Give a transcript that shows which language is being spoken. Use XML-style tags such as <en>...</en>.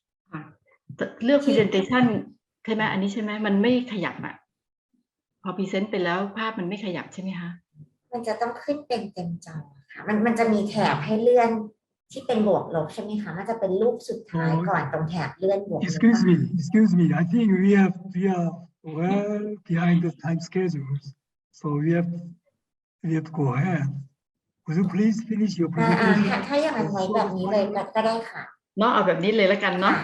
<th>ค่ะเลือก presentation ใช่ไหมอันนี้ใช่ไหมมันไม่ขยับอะพอ present ไปแล้วภาพมันไม่ขยับใช่ไหมคะ มันจะต้องขึ้นเป็นเต็มจอค่ะมันจะมีแถบให้เลื่อนที่เป็นบวกลบใช่ไหมคะมันจะเป็นรูปสุดท้ายก่อนตรงแถบเลื่อนบวกลบ</th> <en>Excuse me. I think we are well behind the time schedules, so we have to go ahead. Would you please finish your presentation?</en> <th>ถ้าอย่างนั้นไว้แบบนี้เลยก็ได้ค่ะ เนาะเอาแบบนี้เลยแล้วกันเนาะ</th>